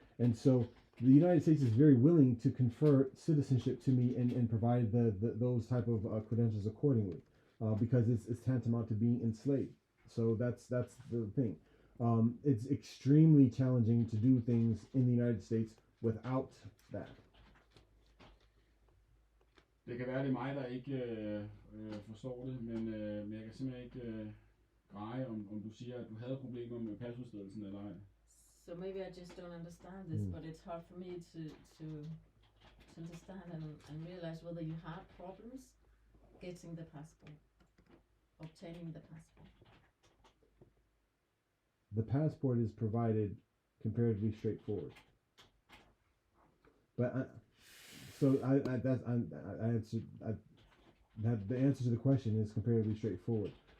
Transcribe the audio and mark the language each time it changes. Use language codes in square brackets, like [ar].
[en] And so the United States is very willing to confer citizenship to me and provide those type of credentials accordingly, because it's tantamount to being enslaved. So that's the thing. It's extremely challenging to do things in the United States without that. [da] Det kan være, det er mig, der ikke forstår det, men jeg kan simpelthen ikke greje, om du siger, at du havde problemer med pasudstedelsen eller ej. [en] So maybe I just don't understand this, but it's hard for me to understand and realize whether you had problems getting the passport, obtaining the passport. The passport is provided comparatively straightforward, but the answer to the question is comparatively straightforward.